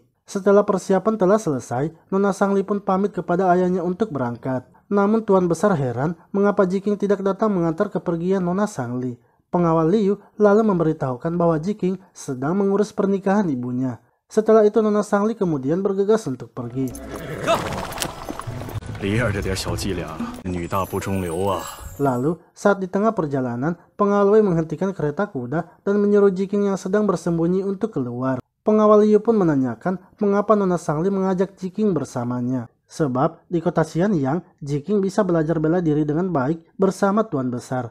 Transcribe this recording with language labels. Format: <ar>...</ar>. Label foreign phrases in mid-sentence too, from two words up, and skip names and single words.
<id>Setelah persiapan telah selesai, Nona Sangli pun pamit kepada ayahnya untuk berangkat. Namun Tuan Besar heran mengapa Jiking tidak datang mengantar kepergian Nona Sangli. Pengawal Liu lalu memberitahukan bahwa Jiking sedang mengurus pernikahan ibunya. Setelah itu Nona Sangli kemudian bergegas untuk pergi.</id> <zh>李儿这点小伎俩，女大不中留啊！</zh> <id>Lalu, saat di tengah perjalanan, pengawal Wei menghentikan kereta kuda dan menyuruh Jiking yang sedang bersembunyi untuk keluar. Pengawal Liu pun menanyakan mengapa Nona Sangli mengajak Jiking bersamanya. Sebab di kota Xianyang, Jiking bisa belajar bela diri dengan baik bersama Tuan Besar.</id>